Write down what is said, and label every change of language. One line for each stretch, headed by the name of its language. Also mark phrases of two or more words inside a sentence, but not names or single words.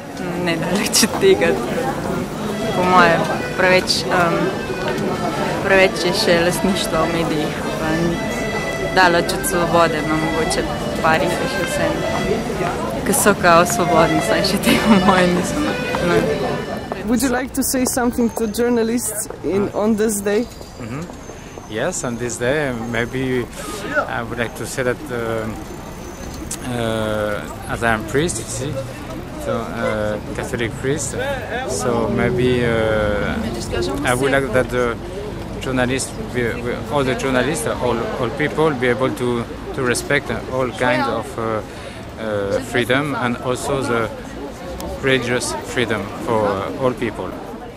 Slovenian: Ne, daleč od tega. Po moje, preveč je še lastništvo v medijih. Daleč od svobode, no mogoče parih je še vseeno. Ki so kao svobodni, saj še te po moje niso.
English: Would you like to say something to journalists on this day? Yes, on this day maybe I would like to say that as I am priest, you see, so Catholic priest, so maybe I would like that the journalists, all the journalists, all people, be able to respect all kinds of freedom and also the religious freedom for all people.